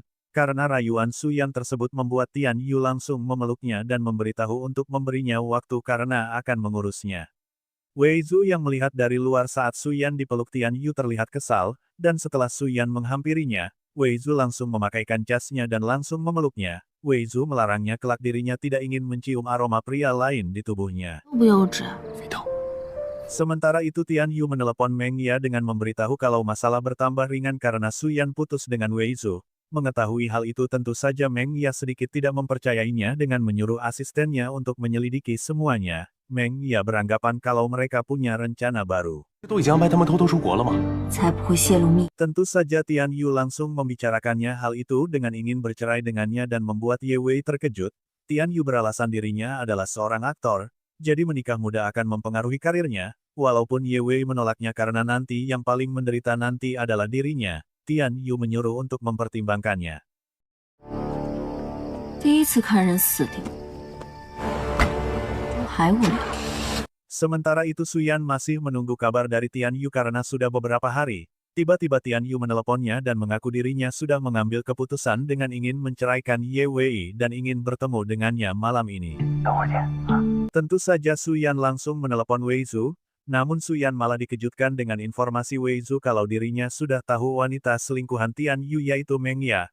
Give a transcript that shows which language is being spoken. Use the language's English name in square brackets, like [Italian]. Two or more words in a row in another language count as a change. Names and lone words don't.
[Indonesian] Karena rayuan Suyan tersebut membuat Tian Yu langsung memeluknya dan memberitahu untuk memberinya waktu karena akan mengurusnya. Wei Zhu yang melihat dari luar saat Suyan dipeluk Tian Yu terlihat kesal, dan setelah Suyan menghampirinya, Wei Zhu langsung memakaikan jasnya dan langsung memeluknya. Wei Zhu melarangnya kelak dirinya tidak ingin mencium aroma pria lain di tubuhnya. [Chinese] 不幼稚。肥头， [Indonesian] Sementara itu Tian Yu menelepon Meng Ya dengan memberitahu kalau masalah bertambah ringan karena Su Yan putus dengan Wei Zhu. Mengetahui hal itu tentu saja Meng Ya sedikit tidak mempercayainya dengan menyuruh asistennya untuk menyelidiki semuanya. Meng Ya beranggapan kalau mereka punya rencana baru. [Chinese] 都已经安排他们偷偷出国了吗？才不会泄露秘。 [Indonesian] Tentu saja Tian Yu langsung membicarakannya hal itu dengan ingin bercerai dengannya dan membuat Ye Wei terkejut. Tian Yu beralasan dirinya adalah seorang aktor, jadi menikah muda akan mempengaruhi karirnya, walaupun Ye Wei menolaknya karena nanti yang paling menderita nanti adalah dirinya. Tian Yu menyuruh untuk mempertimbangkannya. [Chinese] 第一次看人死掉，还无聊。 [Indonesian] Sementara itu Su Yan masih menunggu kabar dari Tian Yu karena sudah beberapa hari. Tiba-tiba Tian Yu meneleponnya dan mengaku dirinya sudah mengambil keputusan dengan ingin menceraikan Ye Wei dan ingin bertemu dengannya malam ini. Tentu saja Su Yan langsung menelepon Wei Zhu, namun Su Yan malah dikejutkan dengan informasi Wei Zhu kalau dirinya sudah tahu wanita selingkuhan Tian Yu yaitu Meng Ya.